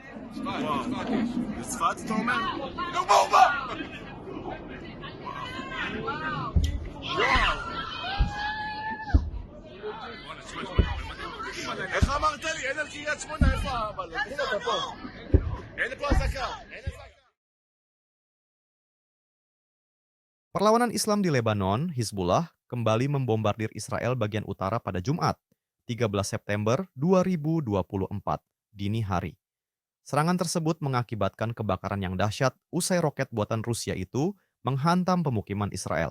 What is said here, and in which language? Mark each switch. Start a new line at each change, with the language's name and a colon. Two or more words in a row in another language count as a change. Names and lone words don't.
Hebrew: צפת, אתה אומר? נו בומבה! איך אמרת לי? אין על קריית שמונה, איפה אבל? הנה אתה פה. אין פה אזעקה.
Indonesian: Perlawanan Islam di Lebanon, Hizbullah, kembali membombardir Israel bagian utara pada Jumat, 13 September 2024, dini hari. Serangan tersebut mengakibatkan kebakaran yang dahsyat usai roket buatan Rusia itu menghantam pemukiman Israel.